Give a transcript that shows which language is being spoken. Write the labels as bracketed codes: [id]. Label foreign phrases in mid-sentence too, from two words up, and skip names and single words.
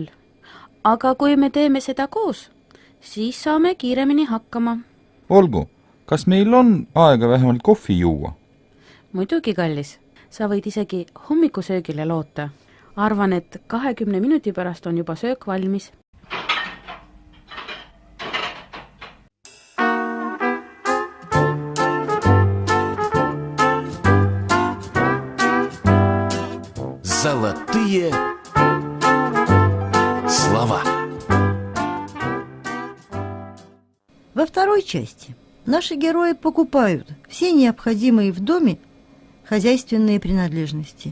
[et] Aga kui me teeme seda koos, siis saame kiiremini hakkama. Olgu, kas meil on aega vähemalt kohvi juua? Muidugi, kallis. Sa võid isegi hommikusöögile loota. Arvan, et 20 minuti pärast on juba söök valmis. [ru] Золотые слова. Во второй части наши герои покупают все необходимые в доме хозяйственные принадлежности.